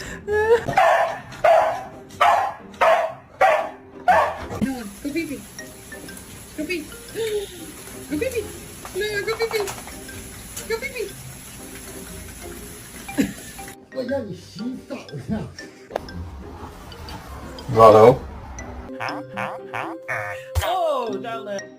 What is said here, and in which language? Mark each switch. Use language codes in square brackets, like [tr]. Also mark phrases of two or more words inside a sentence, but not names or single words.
[en] Go pee pee. Go pee. Go pee pee. No, go pee pee. Go pee pee. [zh] 我让你洗澡呢。 [en] Righto. Oh, darling.